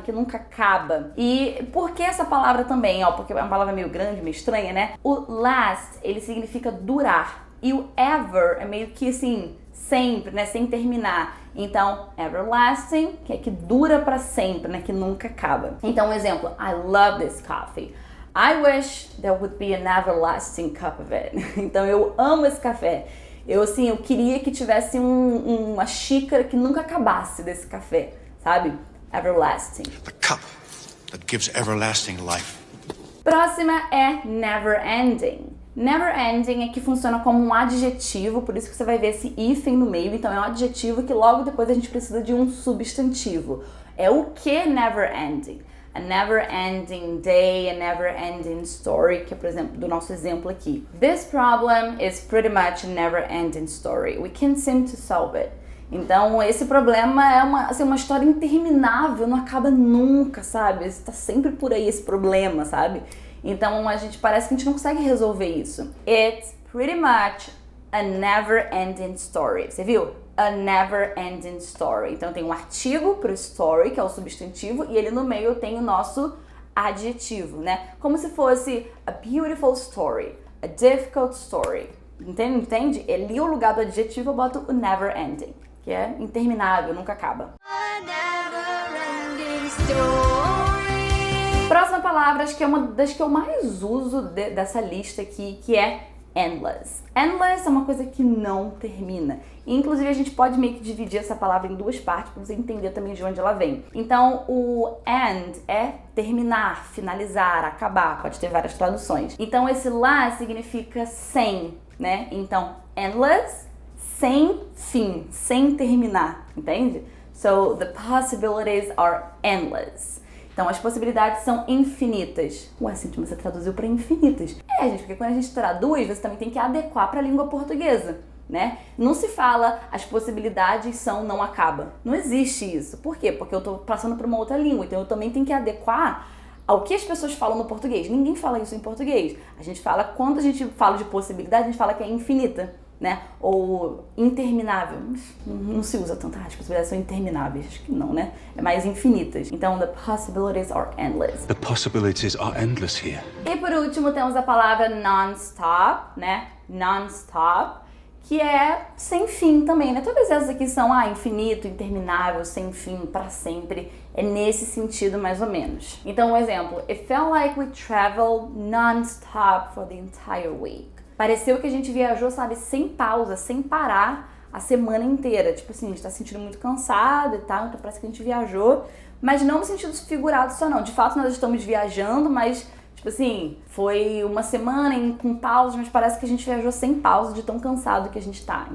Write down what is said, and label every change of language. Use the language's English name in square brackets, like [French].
[Portuguese] Que nunca acaba. E por que essa palavra também? Porque é uma palavra meio grande, meio estranha, né? O last, ele significa durar. E o ever é meio que assim, sempre, né? Sem terminar. Então, everlasting, que é que dura pra sempre, né? Que nunca acaba. Então, um exemplo. [English] I love this coffee. I wish there would be an everlasting cup of it. [Portuguese] Então, eu amo esse café. Eu queria que tivesse uma xícara que nunca acabasse desse café, sabe? [English] Everlasting. The cup that gives everlasting life. [Portuguese] Próxima é never ending. Never ending é que funciona como um adjetivo, por isso que você vai ver esse hífen no meio, então é um adjetivo que logo depois a gente precisa de um substantivo. É o que never ending? [English] A never ending day, a never ending story, [Portuguese] que é, por exemplo, do nosso exemplo aqui. [English] This problem is pretty much a never ending story. We can't seem to solve it. [Portuguese] Então, esse problema é uma história interminável, não acaba nunca, sabe? Está sempre por aí esse problema, sabe? Então, parece que a gente não consegue resolver isso. [English] It's pretty much a never-ending story. [Portuguese] Você viu? [English] A never-ending story. [Portuguese] Então, tem um artigo pro story, que é o substantivo, e ele no meio tem o nosso adjetivo, né? Como se fosse [English] a beautiful story, a difficult story. [Portuguese] Entende? Ali o lugar do adjetivo eu boto o never-ending, que é interminável, nunca acaba. [English] A never-ending story. [Portuguese] Próxima palavra, acho que é uma das que eu mais uso dessa lista aqui, que é endless. Endless é uma coisa que não termina. E, inclusive, a gente pode meio que dividir essa palavra em duas partes para você entender também de onde ela vem. Então, o end é terminar, finalizar, acabar. Pode ter várias traduções. Então, esse lá significa sem, né? Então, endless, sem fim, sem terminar, entende? [English] So, the possibilities are endless. [Portuguese] Então, as possibilidades são infinitas. Ué, Cintia, você traduziu para infinitas. É, gente, porque quando a gente traduz, você também tem que adequar para a língua portuguesa, né? Não se fala as possibilidades são não acaba. Não existe isso. Por quê? Porque eu estou passando para uma outra língua, então eu também tenho que adequar ao que as pessoas falam no português. Ninguém fala isso em português. A gente fala, quando a gente fala de possibilidade, a gente fala que é infinita, né? Ou interminável. Não se usa tanto, as possibilidades são intermináveis. Acho que não, né? É mais infinitas. Então, [English] the possibilities are endless. The possibilities are endless here. [Portuguese] E por último, temos a palavra non-stop, né? Non-stop, que é sem fim também, né? Todas essas aqui são infinito, interminável, sem fim, pra sempre. É nesse sentido, mais ou menos. Então, um exemplo. [English] It felt like we traveled non-stop for the entire week. [Portuguese] Pareceu que a gente viajou, sabe, sem pausa, sem parar a semana inteira. Tipo assim, a gente tá se sentindo muito cansado e tal, então parece que a gente viajou, mas não no sentido figurado só não. De fato, nós estamos viajando, mas, tipo assim, foi uma semana com pausa, mas parece que a gente viajou sem pausa de tão cansado que a gente tá.